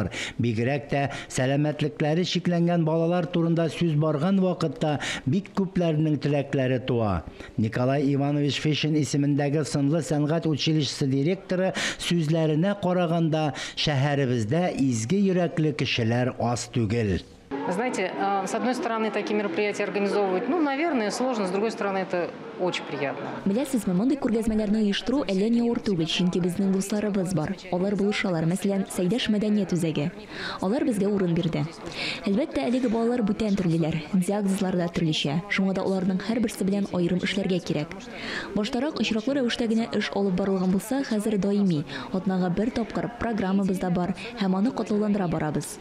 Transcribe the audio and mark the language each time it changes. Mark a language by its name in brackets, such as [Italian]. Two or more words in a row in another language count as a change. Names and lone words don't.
[Tatar] Бигрәк тә сәламәтлекләре шикләнгән балалар турында сүз барган вакытта бик күпләрнең теләкләре туа. Николай Иванович Фешин исемендәге сынлы сәнгать училищесы директоры сүзләренә караганда, шәһәребездә изге йөрәкле кешеләр аз түгел. [Russian] Знаете, с одной стороны, такие мероприятия организовывать, наверное, сложно, с другой стороны, это очень приятно. [Tatar] Беләсезме, мондый күргәзмәләрне оештыру әллә ни авыр түгел, чөнки безнең дусларыбыз бар. Алар булышалар, мәсәлән, Сәйдәш мәдәният үзәге. Алар безгә урын бирде. Әлбәттә, әлеге балалар бүтән төрлеләр, диагнозлар да төрлечә. Шуңа да аларның һәрберсе белән аерым эшләргә кирәк. Баштарак очраклы рәвештә генә эш алып барылган булса, хәзер даими, атнага бер тапкыр программабыз да бар һәм аны катлауландыра барабыз.